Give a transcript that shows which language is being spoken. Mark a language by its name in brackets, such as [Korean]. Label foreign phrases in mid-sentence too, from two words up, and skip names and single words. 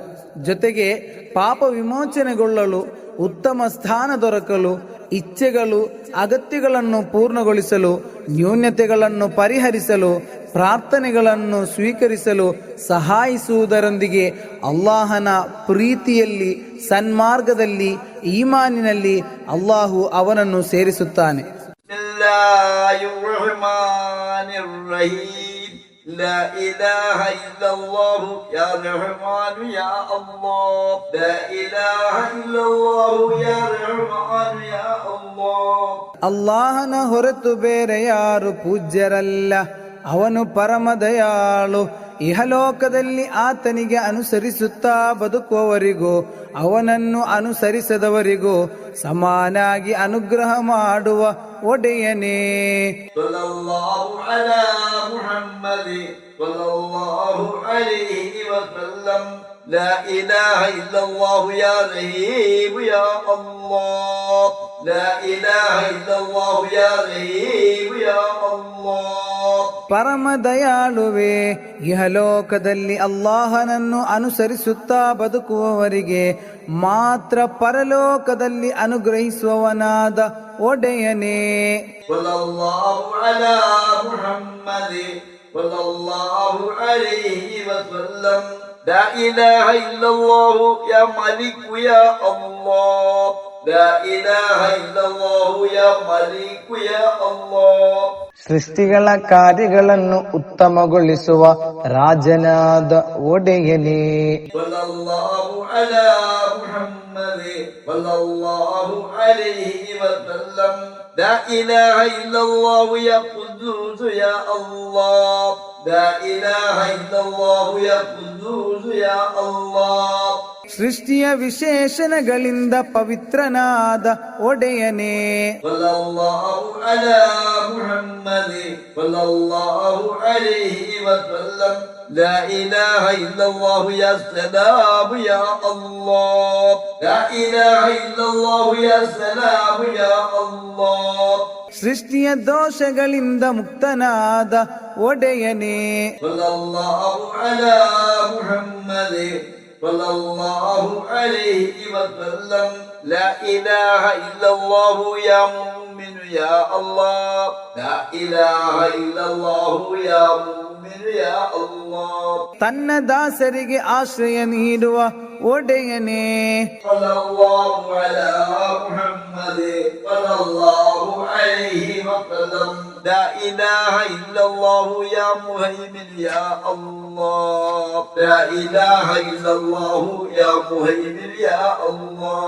[Kannada] ಜೊತೆಗೆ ಪಾಪ ವಿಮೋಚನೆಗೊಳ್ಳಲು, ಉತ್ತಮ ಸ್ಥಾನ ದೊರಕಲು, ಇಚ್ಛೆಗಳು, ಅಗತ್ಯಗಳನ್ನು ಪೂರ್ಣಗೊಳಿಸಲು, ನ್ಯೂನತೆಗಳನ್ನು ಪರಿಹರಿಸಲು, ಪ್ರಾರ್ಥನೆಗಳನ್ನು ಸ್ವೀಕರಿಸಲು ಸಹಾಯಿಸುವುದರೊಂದಿಗೆ ಅಲ್ಲಾಹನ ಪ್ರೀತಿಯಲ್ಲಿ, ಸನ್ಮಾರ್ಗದಲ್ಲಿ, ಈಮಾನಿನಲ್ಲಿ ಅಲ್ಲಾಹು ಅವನನ್ನು ಸೇರಿಸುತ್ತಾನೆ. [Arabic] لا إله إلا الله يا رحمن يا الله لا إله إلا الله يا رحمن يا الله. [Kannada] ಅಲ್ಲಾಹನ ಹೊರತು ಬೇರೆ ಯಾರು ಪೂಜ್ಯರಲ್ಲ. ಅವನು ಪರಮ ದಯಾಳು. ಇಹಲೋಕದಲ್ಲಿ ಆತನಿಗೆ ಅನುಸರಿಸುತ್ತಾ ಬದುಕುವವರಿಗೂ ಅವನನ್ನು ಅನುಸರಿಸದವರಿಗೂ ಸಮಾನಾಗಿ ಅನುಗ್ರಹ ಮಾಡುವ ಒಡೆಯನೇ. [Arabic] صلى الله على محمد صلى الله عليه وسلم. لا إله إلا الله يا رحيم يا الله لا إله إلا الله يا رحيم يا الله. [Kannada] ಪರಮ ದಯಾಳುವೆ, ಇಹಲೋಕದಲ್ಲಿ ಅಲ್ಲಾಹನನ್ನು ಅನುಸರಿಸುತ್ತಾ ಬದುಕುವವರಿಗೆ ಮಾತ್ರ ಪರಲೋಕದಲ್ಲಿ ಅನುಗ್ರಹಿಸುವವನಾದ ಒಡೆಯನೇ. [Arabic] صلى الله على محمد صلى الله عليه وسلم. لا إله إلا الله يا ملك يا الله لا إله إلا الله يا ملك يا الله. [Kannada] ಸೃಷ್ಟಿಗಳ ಕಾರ್ಯಗಳನ್ನು ಉತ್ತಮಗೊಳಿಸುವ ರಾಜನಾದ ಒಡೆಯನೇ. [Arabic] صلى الله على محمد صلى الله عليه وسلم. لا إله إلا الله يا قدوس يا الله لا إله إلا الله يا قدوس يا الله. [Kannada] ಸೃಷ್ಟಿಯ ವಿಶೇಷಣಗಳಿಂದ ಪವಿತ್ರನಾದ ಒಡೆಯನೇ. [Arabic] صلى الله على محمد صلى الله عليه وسلم. لا إله إلا الله يا سلام يا الله لا إله إلا الله يا سلام يا الله. [Kannada] ಸೃಷ್ಟಿಯ ದೋಷಗಳಿಂದ ಮುಕ್ತನಾದ ಒಡೆಯನೇ. [Arabic] صلى الله على محمد صلى الله عليه وسلم. لا إله إلا الله يا مؤمن يا الله لا إله إلا الله يا مؤمن يا الله. [Kannada] ತನ್ನ ದಾಸರಿಗೆ ಆಶ್ರಯ ನೀಡುವ ಒಡೆಯನೇ. [Arabic] صلى الله على محمد صلى الله عليه وسلم. لا إله إلا الله يا مهيمن يا الله لا إله إلا الله يا مهيمن يا الله.